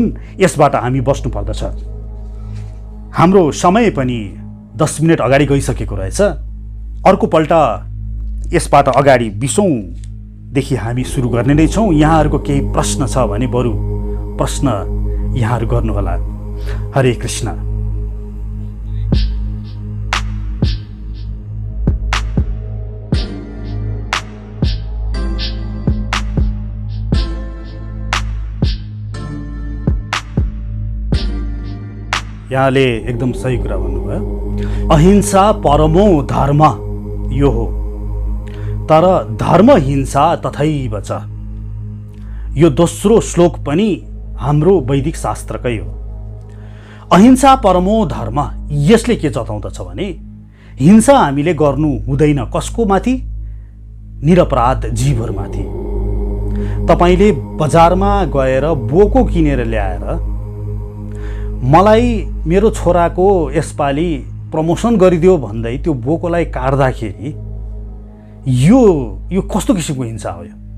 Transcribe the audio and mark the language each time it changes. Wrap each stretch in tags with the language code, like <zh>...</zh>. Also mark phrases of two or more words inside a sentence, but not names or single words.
<ne>यसबाट हामी बस्नु पर्दछ। हाम्रो समय पनि 10 मिनट अगाडि गइसकेको रहेछ। अर्को पल्ट यसबाट अगाडि 20औंदेखि हामी सुरु गर्ने नै छौँ। यहाँहरूको केही प्रश्न छ भने बरु प्रश्न यहाँहरू गर्नुहोला। हरे कृष्ण। यहाँले एकदम सही कुरा भन्नुभयो।</ne> <sa>अहिंसा परमो धर्म</sa> <ne>यो हो, तर</ne> <sa>धर्म हिंसा तथैव च।</sa> <ne>यो दोस्रो श्लोक पनि हाम्रो वैदिक शास्त्रकै हो।</ne> <sa>अहिंसा परमो धर्म,</sa> <ne>यसले के जताउँदछ भने हिंसा हामीले गर्नु हुँदैन। कसको माथि? निरपराध जीवहरूमाथि। तपाईले बजारमा गएर बोको किनेर ल्याएर मलाई मेरो छोराको यसपालि प्रमोसन गरिदियो भन्दै त्यो बोकोलाई काट्दाखेरि यो कस्तो किसिमको हिंसा हो?</ne>